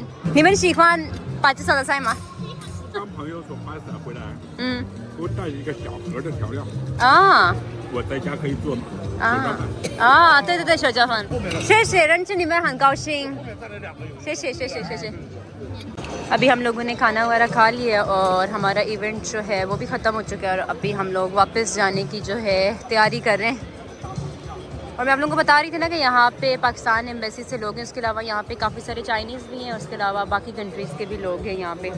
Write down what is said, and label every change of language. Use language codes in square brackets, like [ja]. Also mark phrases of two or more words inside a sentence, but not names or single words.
[zh] 你们喜欢巴基斯坦的菜吗？刚朋友从巴基斯坦回来，嗯。给我带一个小盒的调料，我在家可以做对对对，手脚饭。谢谢，认识你们很高兴。谢谢谢谢谢谢。 [hi] अभी हम लोगों ने खाना वगैरह खा लिया और हमारा इवेंट जो है वो भी ख़त्म हो चुका है और अभी हम लोग वापस जाने की जो है तैयारी कर रहे हैं। और मैं आप लोगों को बता रही थी ना कि यहाँ पे पाकिस्तान एम्बेसी से लोग हैं, उसके अलावा यहाँ पे काफ़ी सारे चाइनीज़ भी हैं, उसके अलावा बाकी कंट्रीज़ के भी लोग हैं यहाँ पे।